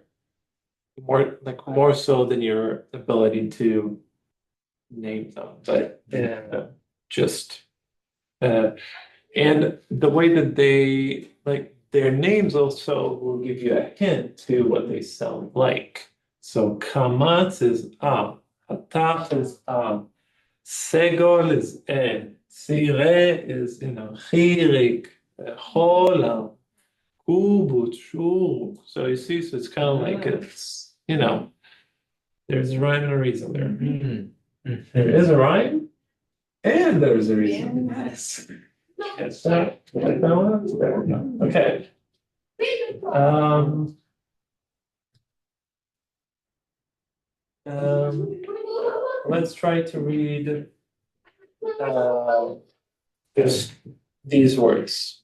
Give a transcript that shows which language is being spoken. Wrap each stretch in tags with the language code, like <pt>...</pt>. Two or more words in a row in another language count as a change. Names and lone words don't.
<en>More so than your ability to name them, but just and the way that they like their names also will give you a hint to what they sound like. So kamatz is hataf is segol is tzire is chirik, cholam, kubut, shur. So you see, so it's kind of like it's there's a rhyme and a reason there. There is a rhyme and there's a reason. Yes. Yes, that. Like that one? There we go. Okay. Let's try to read this these words.</en>